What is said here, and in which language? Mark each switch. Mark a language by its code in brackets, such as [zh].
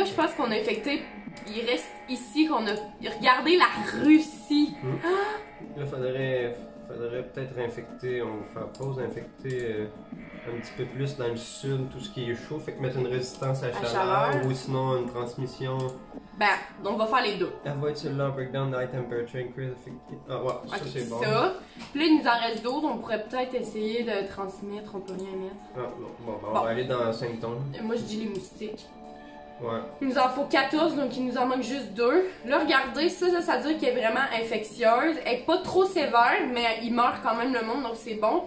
[fr] Là, je pense qu'on a infecté. Il reste ici qu'on a. Regardez la Russie. Là, faudrait Faudrait peut-être infecter, on va faire pause, infecter un petit peu plus dans le sud, tout ce qui est chaud. Fait que mettre une résistance à la chaleur ou sinon une transmission. Ben, donc on va faire les deux. [en] Avoid cellular breakdown, high temperature, increase effective. [fr] Ah ouais, ça Ok, c'est bon. ça. Puis là, il nous en reste d'autres, on pourrait peut-être essayer de transmettre, on peut rien mettre. Ah, bon, on va aller dans symptômes. Moi, je dis les moustiques. Ouais. Il nous en faut 14, donc il nous en manque juste 2. Là, regardez, ça veut dire qu'elle est vraiment infectieuse. Elle est pas trop sévère, mais il meurt quand même le monde, donc c'est bon.